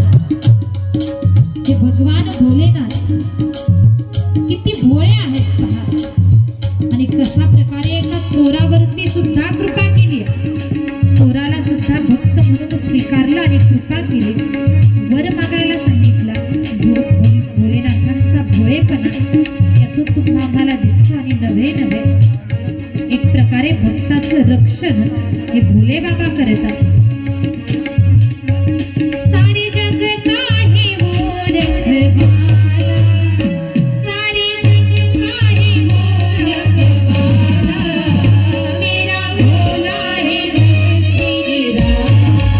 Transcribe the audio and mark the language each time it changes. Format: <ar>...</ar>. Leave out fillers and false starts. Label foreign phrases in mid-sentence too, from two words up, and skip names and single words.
<mr>हे भगवान भोलेनाथ किती भोळे आहेत पहा, आणि कशा प्रकारे एका चोरावरती सुद्धा कृपा केली, चोराला सुद्धा भक्त म्हणून स्वीकारलं आणि कृपा केली, वर मागायला सांगितला. भोलेनाथांचा भोळेपणा यातून तुम्हा आम्हाला दिसतो, आणि नव्हे नव्हे एक प्रकारे भक्ताचं रक्षण हे भोले बाबा करतात.</mr> <hi>सारे जग काहे मोर रखवाला, सारे जग काहे मोर रखवाला, मेरा भोला है श्री राला.</hi>